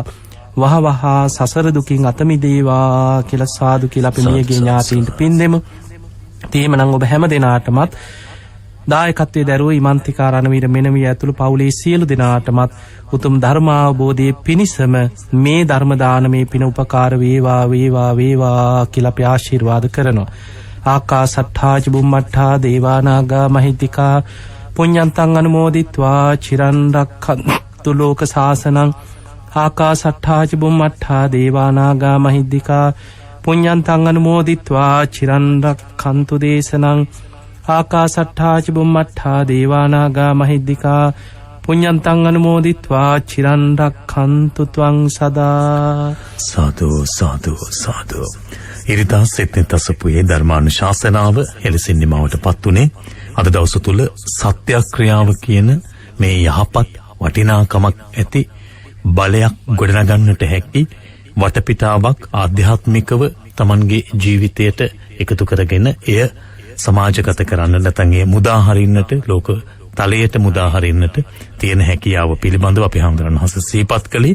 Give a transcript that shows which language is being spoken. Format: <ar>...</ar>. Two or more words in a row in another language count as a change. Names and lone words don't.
<si>වහවහ සසර දුකින් අත මිදේවා කියලා සාදු කියලා අපි මියගේ ඥාතීන්ට පින් දෙමු. තේමනම් ඔබ හැම දිනාටමත් දායකත්වයේ දරුවෝ ඉමන්තිකා රණවීර මෙනවිය ඇතුළු පවුලේ සියලු දෙනාටමත් උතුම් ධර්මාවබෝධයේ පිණිසම මේ ධර්ම දානමේ පින උපකාර වේවා වේවා වේවා කියලා අපි ආශිර්වාද කරනවා.</si> <pi>ආකාසට්ඨා ච බුම්මට්ඨා දේවානාගා මහිද්దికා පුඤ්ඤන්තං අනුමෝදිත්වා චිරන් රක්ඛන්තු ලෝක සාසනං. ආකාසට්ඨා ච බුම්මට්ඨා දේවානාගා මහිද්దికා පුඤ්ඤන්තං අනුමෝදිත්වා චිරන් රක්ඛන්තු දේශනං. ආකාසට්ඨා ච බුම්මට්ඨා දේවානාගා මහිද්దికා පුඤ්ඤන්තං අනුමෝදිත්වා චිරන් රක්ඛන්තු ත්වං සදා. සාදු සාදු සාදු.</pi> <si>ඉරිදා සෙත්නෙත් අසපුවේ ධර්මානුශාසනාව එලෙසින් නිමවටපත් උනේ අද දවස තුල සත්‍යක්‍රියාව කියන මේ යහපත් වටිනාකමක් ඇති බලයක් ගොඩනගන්නට හැකි වටපිටාවක් ආධ්‍යාත්මිකව Tamanගේ ජීවිතයට එකතු කරගෙන එය සමාජගත කරන්න නැත්නම් ඒ මුදා හරින්නට ලෝක තලයට මුදා හරින්නට තියෙන හැකියාව පිළිබඳව අපි හඳුනනහස සිහිපත් කළේ.</si>